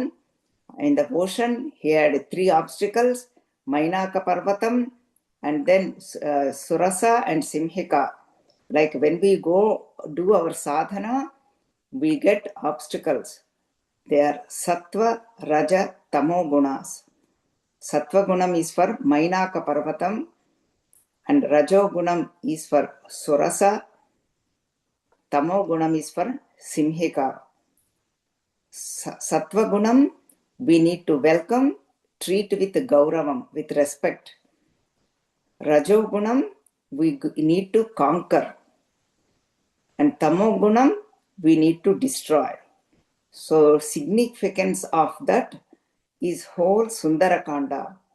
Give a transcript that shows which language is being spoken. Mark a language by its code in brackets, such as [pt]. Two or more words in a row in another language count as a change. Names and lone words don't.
[en] In the ocean, he had 3 obstacles: Mainaka Parvatam, and then Surasa and Simhika. Like when we go do our sadhana, we get obstacles. They are Sattva, Raja, Tamo gunas. [te] Sattva gunam [en] is for Mainaka Parvatam, and [te] Rajo gunam [en] is for Surasa, [te] Tamo gunam [en] is for Simhika. [te] Sattva gunam [en] we need to welcome, treat with gauravam, with respect. [te] Rajo gunam [en] we need to conquer, and [te] Tamo gunam [en] we need to destroy. So significance of that is whole Sundarakanda.